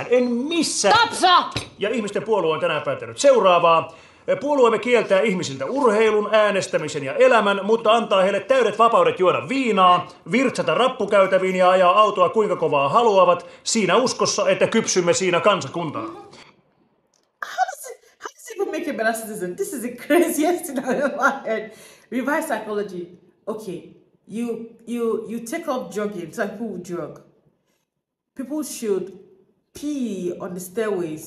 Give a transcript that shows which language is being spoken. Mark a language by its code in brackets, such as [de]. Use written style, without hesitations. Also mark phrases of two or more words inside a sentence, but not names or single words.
[fi] Tapsa! Ja ihmisten puolue on tänään päättänyt seuraavaa. Puolueemme kieltää ihmisiltä urheilun, äänestämisen ja elämän, mutta antaa heille täydet vapaudet juoda viinaa, virtsata rappukäytäviin ja ajaa autoa kuinka kovaa haluavat, siinä uskossa, että kypsymme siinä kansakuntana. [en] How does it even make a better citizen? This is the craziest thing I've ever heard. Reverse psychology. Okay, you take up jogging, so people will jog. People should pee on the stairways.